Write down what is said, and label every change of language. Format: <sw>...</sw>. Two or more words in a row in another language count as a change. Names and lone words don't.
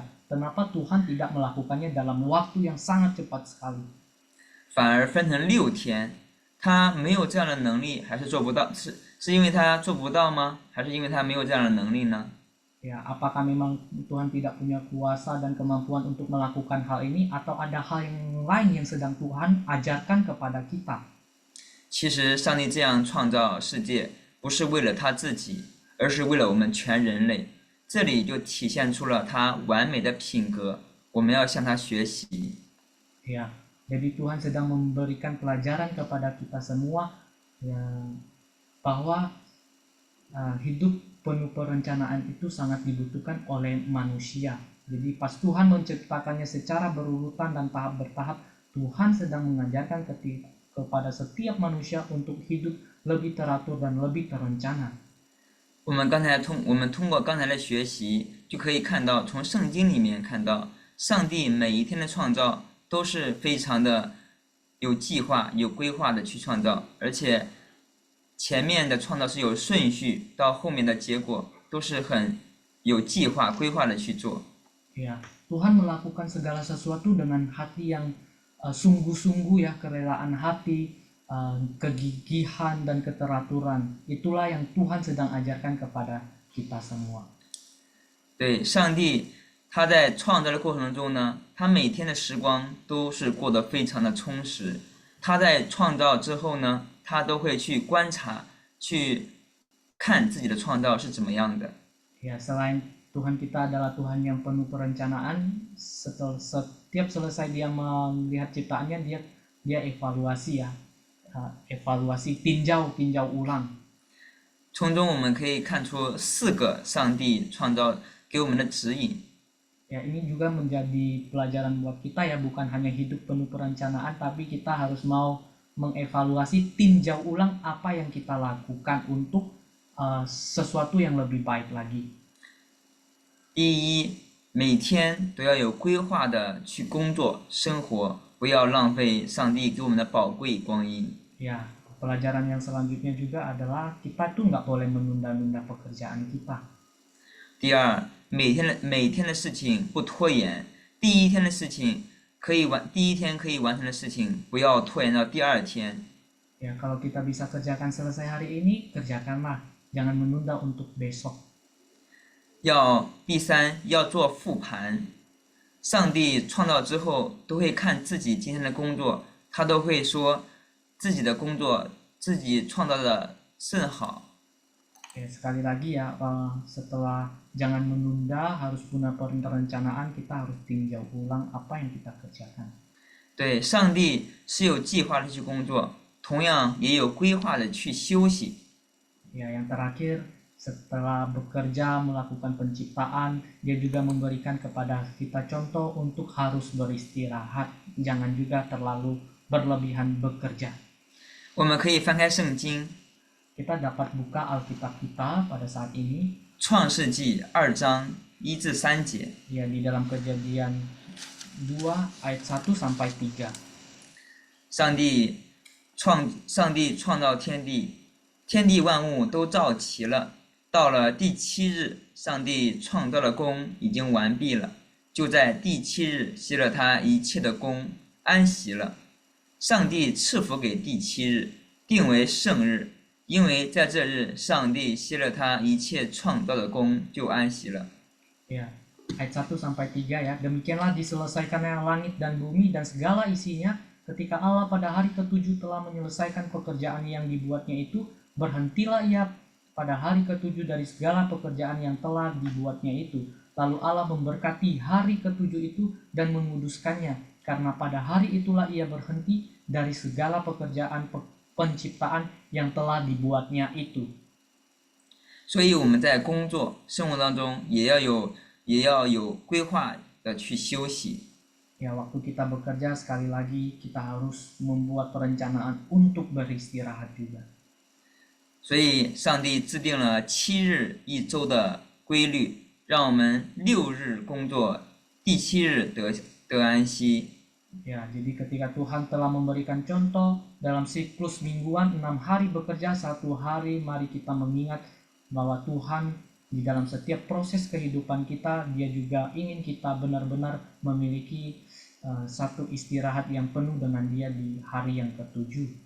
<id>Kenapa Tuhan tidak melakukannya dalam waktu yang sangat cepat sekali?</id> <zh>反而分成6天，他没有这样的能力，还是做不到？是因为他做不到吗？还是因为他没有这样的能力呢？</zh> <id>Ya, apakah memang Tuhan tidak punya kuasa dan kemampuan untuk melakukan hal ini, atau ada hal yang lain yang sedang Tuhan ajarkan kepada kita?</id> <zh>其实上帝这样创造世界，不是为了他自己，而是为了我们全人类。这里就体现出了他完美的品格，我们要向他学习。</zh> <id>Ya, jadi Tuhan sedang memberikan pelajaran kepada kita semua ya, bahwa hidup penuh perencanaan itu sangat dibutuhkan oleh manusia. Jadi pas Tuhan menciptakannya secara berurutan dan tahap bertahap, Tuhan sedang mengajarkan kepada setiap manusia untuk hidup lebih teratur dan lebih terencana.</id> <zh>我们通过刚才的学习，就可以看到，从圣经里面看到，上帝每一天的创造都是非常的有计划、有规划的去创造，而且前面的创造是有顺序，到后面的结果都是很有计划、规划的去做。</zh> <id>Ya, Tuhan melakukan segala sesuatu dengan hati yang sungguh-sungguh ya, kerelaan hati, kegigihan dan keteraturan. Itulah yang Tuhan sedang ajarkan kepada kita semua.</id> <zh>对，上帝他在创造的过程中呢，他每天的时光都是过得非常的充实。他在创造之后呢，他都会去观察，去看自己的创造是怎么样的。</zh> <id>Ya, selain Tuhan kita adalah Tuhan yang penuh perencanaan, setiap selesai dia melihat ciptaannya, dia evaluasi ya, evaluasi tinjau ulang.</id> <zh>从中我们可以看出4个上帝创造给我们的指引。</zh> <id>Ya, ini juga menjadi pelajaran buat kita ya, bukan hanya hidup penuh perencanaan, tapi kita harus mau mengevaluasi, tinjau ulang apa yang kita lakukan untuk sesuatu yang lebih baik lagi.</id> <zh>第一， 每天都要有规划的去工作生活，不要浪费上帝给我们的宝贵光阴。</zh> <id>Ya, pelajaran yang selanjutnya juga adalah kita tuh nggak boleh menunda-nunda pekerjaan kita.</id> <zh>第二，每天的事情不拖延，第一天可以完成的事情，不要拖延到第二天。</zh> <id>Ya, kalau kita bisa kerjakan selesai hari ini, kerjakanlah. Jangan menunda untuk besok.</id> <zh>第三，要做复盘。上帝创造之后都会看自己今天的工作，他都会说自己的工作自己创造的甚好。</zh> <id>Sekali lagi ya, setelah jangan menunda, harus punya perencanaan, kita harus tinjau ulang apa yang kita kerjakan.</id> <zh>对，上帝是有计划的去工作，同样也有规划的去休息。</zh> <id>Ya, yang terakhir, setelah bekerja melakukan penciptaan, dia juga memberikan kepada kita contoh untuk harus beristirahat. Jangan juga terlalu berlebihan bekerja.</id> <zh>我们可以翻开圣经，</zh> <id>Kita dapat buka Alkitab kita pada saat ini.</id> <zh>创世纪2章1至3节。</zh> <id>Ya, di dalam Kejadian 2 ayat 1 sampai 3.</id> <zh>上帝创造天地，天地万物都造齐了。到了第7日，上帝创造的工已经完毕了，就在第7日歇了他一切的工，安息了。上帝赐福给第7日，定为圣日，因为在这日，上帝歇了他一切创造的工，就安息了。</zh> <id>Ya, ayat 1 sampai 3 ya. Demikianlah diselesaikannya langit dan bumi dan segala isinya ketika Allah pada hari ke-7 telah menyelesaikan pekerjaan yang dibuatnya itu, berhentilah ia pada hari ke-7 dari segala pekerjaan yang telah dibuatnya itu. Lalu Allah memberkati hari ke-7 itu dan menguduskannya, karena pada hari itulah ia berhenti dari segala pekerjaan penciptaan yang telah dibuatnya itu.</id> <zh>所以我们在工作生活当中也要有规划的去休息。</zh> <id>Ya, waktu kita bekerja sekali lagi kita harus membuat perencanaan untuk beristirahat juga.</id> <zh>所以上帝制定了7日一周的规律，让我们6日工作，第7日得安息。</zh> <id>Ya, jadi ketika Tuhan telah memberikan contoh dalam siklus mingguan 6 hari bekerja, 1 hari mari kita mengingat bahwa Tuhan di dalam setiap proses kehidupan kita, dia juga ingin kita benar-benar memiliki satu istirahat yang penuh dengan dia di hari yang ke-7.</id>